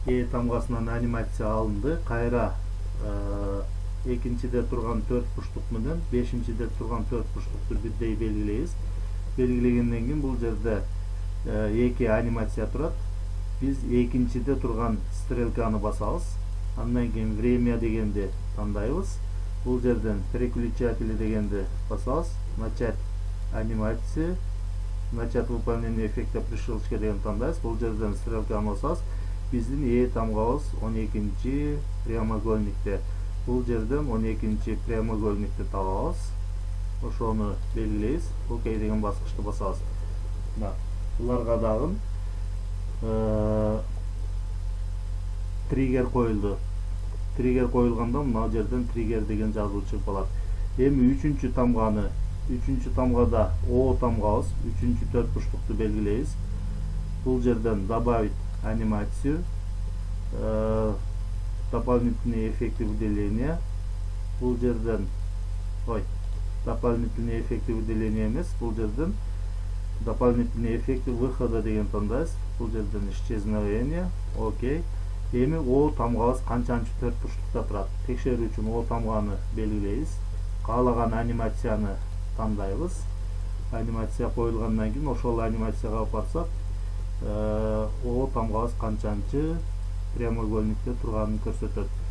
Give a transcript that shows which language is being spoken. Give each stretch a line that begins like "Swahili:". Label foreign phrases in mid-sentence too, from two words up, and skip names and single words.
Kyrgyz: тамгасынан анимация алынды. Кайра экинчиде турган 4 бурчтук менен 5-де турган 4 бурчтукту бирдей белгилейбиз. Белгилегенден кийин бул жерде эки анимация турат. Биз экинчиде турган стрелканы басабыз. Андан кийин время дегенди тандайбыз. Бул жерден переключатели дегенди басабыз.
Russian: Начать анимация, начать выполнение эффекта при щелчке
Kyrgyz: деген тандайбыз. Бул жерден стрелканы басабыз. Биздин тамгабыз 12-чи прямоугольникте. Бул жерден 12-чи прямоугольникти табабыз. Ошону белгилейбиз. Окей деген баскычты басабыз. Буларга дагы триггер коюлду. Триггер коюлганда мына жерден триггер деген жазуу чыгып калат. Эми 3-чү тамгада О тамгабыз, 3-чү 4 бурчтукту белгилейбиз. Бул жерден
Russian: добавить анимацию, дополнительные эффекты выделения.
Kyrgyz: Бул жерден
Russian: дополнительные эффекты выделения
Kyrgyz: эмес, бул жерден
Russian: дополнительные эффекты выхода
Kyrgyz: деген тандайбыз. Бул жерден исчезновение. Окей. Эми О тамгабыз канчанчы 4 бурчтукта турат? Текшерүү үчүн О тамганы белгилейбиз. Каалаган анимацияны тандайбыз. Анимация коюлгандан кийин ошол анимацияга барсак, О тамгабыз канчанчы прямоугольникте турганын көрсөтөт.